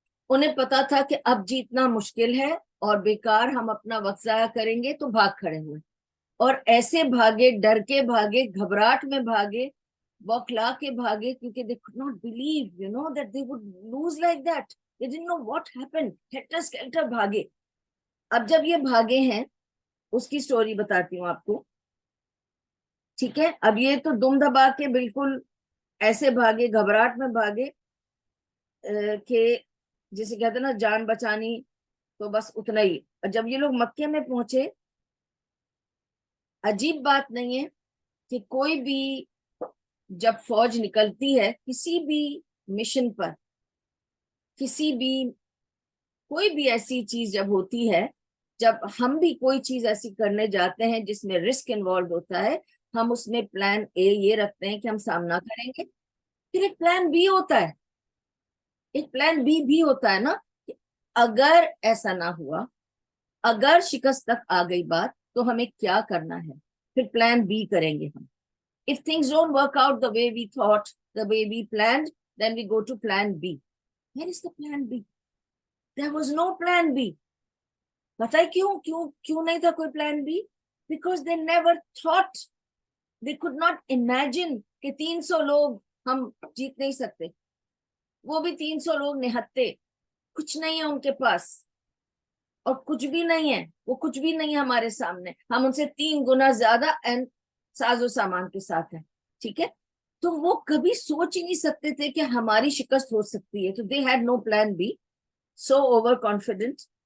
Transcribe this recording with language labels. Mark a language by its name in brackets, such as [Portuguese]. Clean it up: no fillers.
[Urdu] انہیں پتا تھا کہ اب جیتنا مشکل ہے اور بیکار ہم اپنا وقت ضائع کریں گے, تو بھاگ کھڑے ہوئے. اور ایسے بھاگے, ڈر کے بھاگے, گھبراہٹ میں بھاگے, بوکھلا کے بھاگے, کیونکہ [English] they could not believe, that they would lose like that. They didn't know what happened. Helter skelter بھاگے. [Urdu] اب جب یہ بھاگے ہیں اس کی سٹوری بتاتی ہوں آپ کو. ٹھیک ہے. اب یہ تو دم دبا کے بالکل ایسے بھاگے, گھبراہٹ میں بھاگے کہ جسے کہتے ہیں نا جان بچانی, تو بس اتنا ہی. اور جب یہ لوگ مکے میں پہنچے, عجیب بات نہیں ہے کہ کوئی بھی جب فوج نکلتی ہے کسی بھی مشن پر، کسی بھی کوئی بھی ایسی چیز جب ہوتی ہے، جب ہم بھی کوئی چیز ایسی کرنے جاتے ہیں جس میں رسک انوالو ہوتا ہے، ہم اس میں پلان اے یہ رکھتے ہیں کہ ہم سامنا کریں گے، پھر ایک پلان بی ہوتا ہے، ایک پلان بی بھی ہوتا ہے نا، کہ اگر ایسا نہ ہوا، اگر شکست تک آ گئی بات، تو ہمیں کیا کرنا ہے، پھر پلان بی کریں گے ہم. [English] If things don't work out the way we thought, the way we planned, then we go to plan B. Where is the plan B? There was no plan B. [Urdu] پتہ ہے کیوں نہیں تھا کوئی plan be? [English] Because they never thought, they could not imagine [Urdu] کہ 300 لوگ ہم جیت نہیں سکتے، وہ بھی 300 لوگ نہتے، کچھ نہیں ہے ان کے پاس، اور کچھ بھی نہیں ہے، وہ کچھ بھی نہیں ہے ہمارے سامنے، ہم ان سے 3 گنا زیادہ ساز و سامان کے ساتھ ہیں، ٹھیک ہے؟ تو وہ کبھی سوچ ہی نہیں سکتے تھے کہ ہماری شکست ہو سکتی ہے. تو [English] They had no plan B, so over confident.